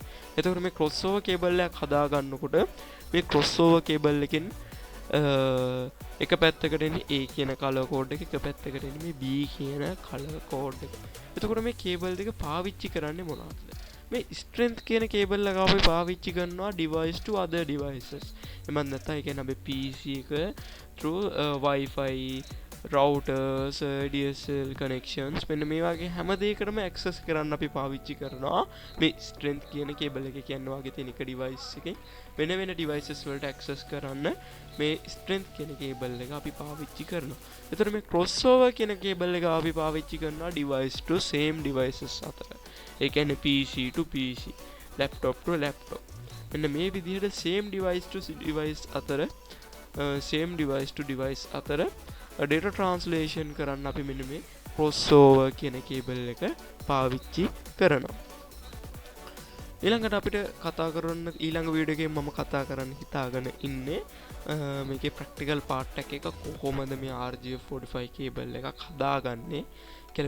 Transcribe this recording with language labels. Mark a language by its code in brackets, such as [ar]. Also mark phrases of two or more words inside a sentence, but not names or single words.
[si] එතකොට මේ [en] crossover cable [si] එකක් හදා ගන්නකොට මේ crossover කේබල් එකෙන් එක පැත්තකට එන්නේ A කියන [en] color code [si] එක, එක පැත්තකට එන්නේ මේ B කියන [en] color code [si] එක. එතකොට මේ කේබල් දෙක පාවිච්චි කරන්නේ මොනවද? මේ ස්ට්‍රෙන්ත් කියන කේබල් එක අපි පාවිච්චි කරනවා [en] device to other devices. [si] එමන් නැත්නම් ඒ කියන්නේ අපේ PC එක [en] through Wi-Fi routers, DSL connections [si] මෙන්න මේ වගේ හැම දෙයකටම access කරන්න අපි පාවිච්චි කරනවා මේ strength කියන කේබල් එක. කියන්නේ වගේ තියෙන එක device එකෙන් වෙන වෙන devices වලට access කරන්න මේ strength කියන කේබල් එක අපි පාවිච්චි කරනවා. එතකොට මේ crossover කියන කේබල් එක අපි පාවිච්චි කරනවා [en] device to same devices [si] අතර. [en] ඒ කියන්නේ PC to PC, laptop to laptop. [si] මෙන්න මේ විදිහට [en] same device to device [si] අතර [en] same device to device [si] අතර [en] data translation [si] කරන්න අපි මෙන්න මේ crossover කියන කේබල් එක පාවිච්චි කරනවා. ඊළඟට අපිට කතා කරන්න ඊළඟ වීඩියෝ එකේ මම කතා කරන්න හිතාගෙන ඉන්නේ මේකේ [en] practical part [si] එක කොහොමද මේ RJ45 කේබල් එකක් හදාගන්නේ කියලා.